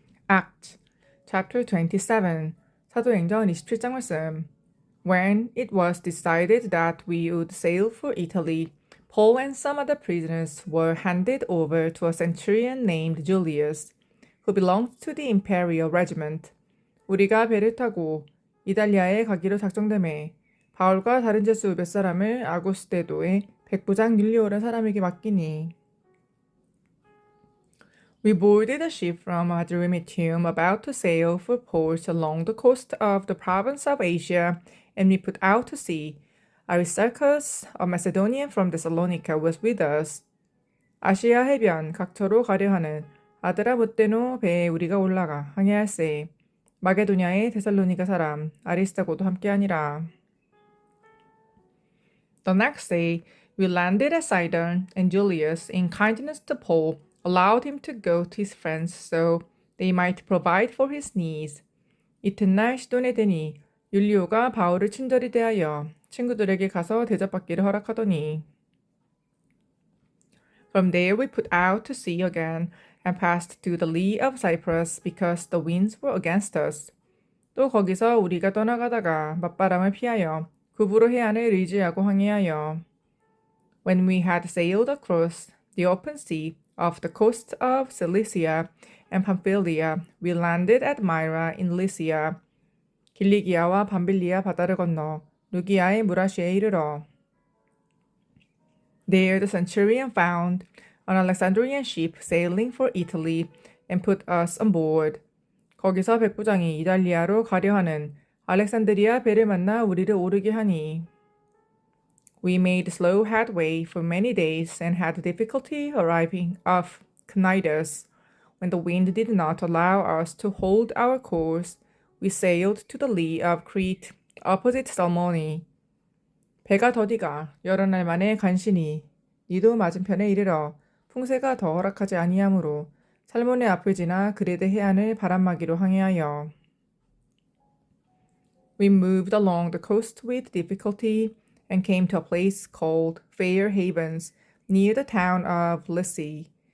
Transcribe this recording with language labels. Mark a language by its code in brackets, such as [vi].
[en] Act Chapter 27 [ko] 사도행전 27장 말씀. [en] When it was decided that we would sail for Italy, Paul and some other prisoners were handed over to a centurion named Julius, who belonged to the imperial regiment. [ko] 우리가 배를 타고 이탈리아에 가기로 작정되매 바울과 다른 제수 몇 사람을 아고스테도의 백부장 율리오라는 사람에게 맡기니. [en] We boarded a ship from Adramyttium about to sail for ports along the coast of the province of Asia, and we put out to sea. Aristarchus, a Macedonian from Thessalonica, was with us. [ko] 아시아 해변 각처로 가려 하는 아드라무떼노 배에 우리가 올라가 항해할세. 마게도냐의 데살로니가 사람 아리스타고도 함께하니라. [en] The next day we landed at Sidon, and Julius, in kindness to Paul, allowed him to go to his friends so they might provide for his needs. [ko] 이튿날 시돈에 되니 율리오가 바울을 친절히 대하여 친구들에게 가서 대접받기를 허락하더니. [en] From there we put out to sea again and passed to the lee of Cyprus because the winds were against us. [ko] 또 거기서 우리가 떠나가다가 맞바람을 피하여 구부로 해안을 의지하고 항해하여. [en] When we had sailed across the open sea off the coast of Cilicia and Pamphylia, we landed at Myra in Lycia. [ko] 길리기아와 밤빌리아 바다를 건너 루기아의 무라시에 이르러. [en] There the centurion found an Alexandrian ship sailing for Italy and put us on board. [ko] 거기서 백부장이 이탈리아로 가려 하는 알렉산드리아 배를 만나 우리를 오르게 하니. [en] We made slow headway for many days and had difficulty arriving off Cnidus. When the wind did not allow us to hold our course, we sailed to the lee of Crete, opposite Salmone. [ko] 배가 더디가 여러 날 만에 간신히 니도 맞은편에 이르러 풍세가 더 허락하지 아니하므로 살몬의 앞을 지나 그레데 해안을 바람막이로 항해하여. [en] We moved along the coast with difficulty and came to a place called Fair Havens, near the town of Lasea.